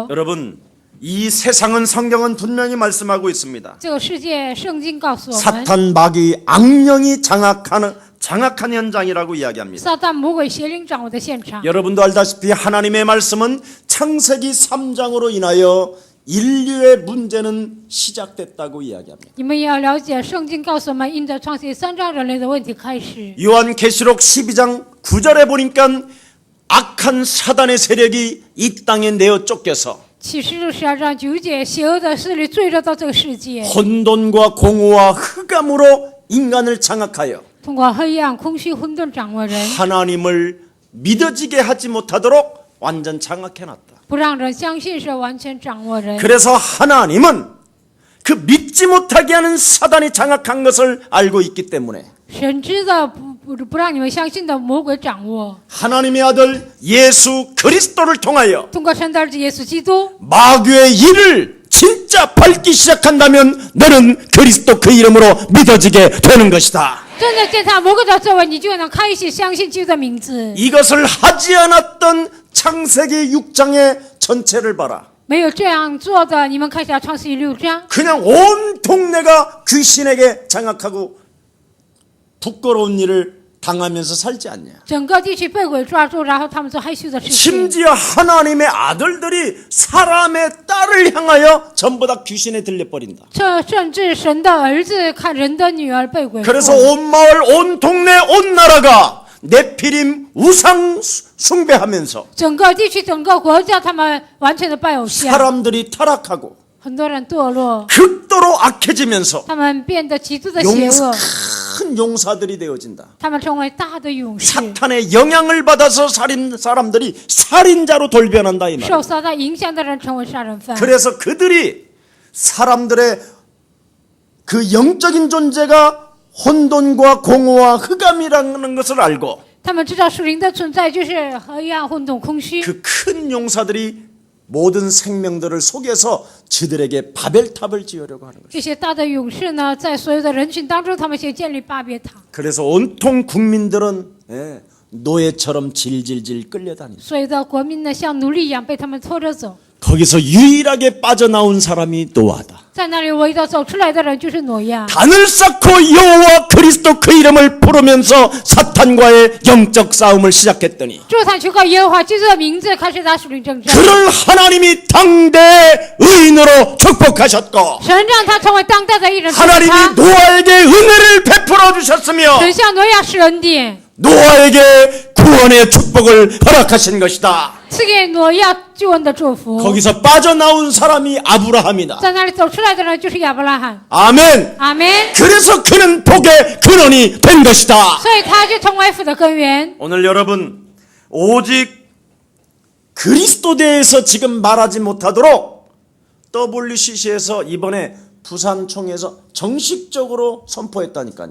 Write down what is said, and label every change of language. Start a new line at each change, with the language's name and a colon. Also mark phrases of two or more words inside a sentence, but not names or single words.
Korean: 여러분 이 세상은 성경은 분명히 말씀하고 있습니다.
Chinese: 这个世界，圣经告诉我们，
Korean: 사탄 마귀 악령이 장악한 현장이라고 이야기합니다.
Chinese: 撒旦魔鬼邪灵掌握的现场。
Korean: 여러분도 알다시피 하나님의 말씀은 창세기 3장으로 인하여 인류의 문제는 시작됐다고 이야기합니다.
Chinese: 你们也要了解，圣经告诉我们，因着创世3章人类的问题开始。
Korean: 요한계시록 12장 9절에 보니까 악한 사단의 세력이 이 땅에 내어 쫓겨서
Chinese: 启示录12章9节，邪恶的势力坠落到这个世界，
Korean: 혼돈과 공허와 흑암으로 인간을 장악하여
Chinese: 通过黑暗、空虚、混沌掌握人，
Korean: 하나님을 믿어지게 하지 못하도록 완전 장악해놨다.
Chinese: 不让人相信是完全掌握人。
Korean: 그래서 하나님은 그 믿지 못하게 하는 사단이 장악한 것을 알고 있기 때문에
Chinese: 神知道不让你们相信的魔鬼掌握，
Korean: 하나님의 아들 예수 그리스도를 통하여
Chinese: 通过神的儿子耶稣基督，
Korean: 마귀의 일을 진짜 밟기 시작한다면 너는 그리스도 그 이름으로 믿어지게 되는 것이다.
Chinese: 真的践踏魔鬼的作为，你就能开始相信基督的名字。
Korean: 이것을 하지 않았던 창세기 6장의 전체를 봐라.
Chinese: 没有这样做的，你们看一下创世记6章，
Korean: 그냥 온 동네가 귀신에게 장악하고 부끄러운 일을 당하면서 살지 않냐.
Chinese: 整个地区被鬼抓住，然后他们做害羞的事情。
Korean: 심지어 하나님의 아들들이 사람의 딸을 향하여 전부 다 귀신에 들려버린다.
Chinese: 这甚至神的儿子看人的女儿被鬼附，
Korean: 그래서 온 마을, 온 동네, 온 나라가 네피림 우상 숭배하면서
Chinese: 整个地区、整个国家，他们完全的拜偶像，
Korean: 사람들이 타락하고
Chinese: 很多人堕落，
Korean: 극도로 악해지면서
Chinese: 他们变得极度的邪恶，
Korean: 큰 용사들이 되어진다.
Chinese: 他们成为大的勇士，
Korean: 사탄의 영향을 받아서 사람들이 살인자로 돌변한다 이 말.
Chinese: 受撒旦影响的人成为杀人犯。
Korean: 그래서 그들이 사람들의 그 영적인 존재가 혼돈과 공허와 흑암이라는 것을 알고
Chinese: 他们知道属灵的存在就是黑暗、混沌、空虚。
Korean: 그 큰 용사들이 모든 생명들을 속여서 저들에게 바벨탑을 지으려고 하는 것이죠.
Chinese: 这些大的勇士呢，在所有的人群当中，他们先建立巴别塔，
Korean: 그래서 온통 국민들은 노예처럼 질질질 끌려다니다.
Chinese: 所有的国民呢，像奴隶一样被他们拖着走。
Korean: 거기서 유일하게 빠져나온 사람이 노아다.
Chinese: 在那里唯一的走出来的人就是挪亚。
Korean: 단을 쌓고 여호와 그리스도 그 이름을 부르면서 사탄과의 영적 싸움을 시작했더니
Chinese: 就他去靠耶和华基督的名字开始打属灵征战，
Korean: 그를 하나님이 당대 의인으로 축복하셨고
Chinese: 神让他成为当代的艺人，
Korean: 하나님이 노아에게 은혜를 베풀어 주셨으며
Chinese: 神向挪亚施恩典，
Korean: 노아에게 구원의 축복을 허락하신 것이다.
Chinese: 赐给挪亚救恩的祝福。
Korean: 거기서 빠져나온 사람이 아브라함이다.
Chinese: 在那里走出来的人就是亚伯拉罕。
Korean: 아멘.
Chinese: 阿门。
Korean: 그래서 그는 복의 근원이 된 것이다.
Chinese: 所以他就成为福的根源。
Korean: 오늘 여러분 오직 그리스도대에서 지금 말하지 못하도록 WCC에서 이번에 부산총회에서 정식적으로 선포했다니까요.